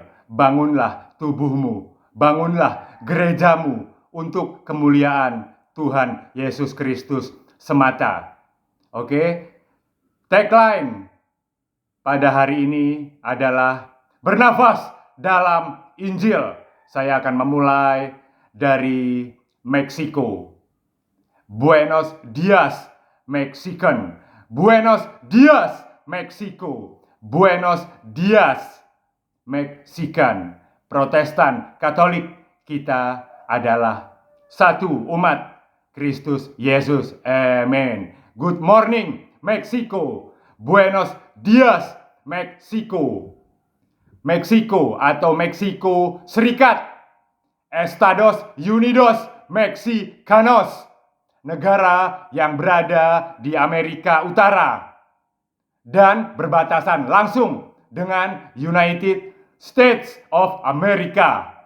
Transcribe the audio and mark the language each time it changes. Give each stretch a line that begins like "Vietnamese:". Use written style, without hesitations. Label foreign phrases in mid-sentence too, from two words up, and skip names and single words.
Indonesian: Bangunlah tubuhmu, bangunlah gerejamu untuk kemuliaan Tuhan Yesus Kristus semata. Oke? Tagline pada hari ini adalah bernafas dalam Injil. Saya akan memulai dari Meksiko.
Spanish: Buenos dias, Mexican. Buenos dias, Meksiko. Buenos dias, Mexican.
Indonesian: Protestan, Katolik, kita adalah satu umat Kristus Yesus. Amin.
English: Good morning, Meksiko.
Spanish: Buenos dias, Meksiko.
Indonesian: Meksiko atau Meksiko Serikat.
Spanish: Estados Unidos Mexicanos.
Indonesian: Negara yang berada di Amerika Utara dan berbatasan langsung dengan United States of America.